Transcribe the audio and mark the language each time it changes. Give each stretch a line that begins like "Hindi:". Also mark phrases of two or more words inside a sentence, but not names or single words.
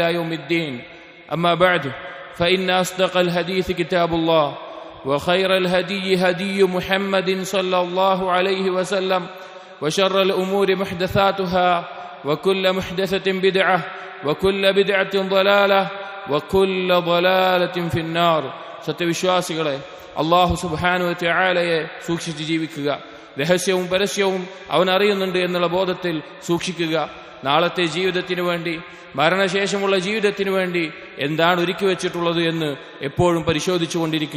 Arabic: يوم الدين أما بعد فإن أصدق الحديث كتاب الله وخير الهدي هدي محمد صلى الله عليه وسلم وشر الأمور محدثاتها وكل محدثة بدعة وكل بدعة ضلالة وكل ضلالة في النار
Malayalam: സത്യവിശ്വാസികളെ അല്ലാഹു സുബ്ഹാനഹു വ തആലയെ സൂക്ഷിച്ച് ജീവിക്കുക. രഹസ്യവും പരസ്യവും അവൻ അറിയുന്നുണ്ട് എന്നുള്ള ബോധത്തിൽ സൂക്ഷിക്കുക. നാളത്തെ ജീവിതത്തിനു വേണ്ടി, മരണശേഷമുള്ള ജീവിതത്തിനു വേണ്ടി എന്താണ് ഒരുക്കി വെച്ചിട്ടുള്ളത് എന്ന് എപ്പോഴും പരിശോധിച്ചുകൊണ്ടിരിക്കുക.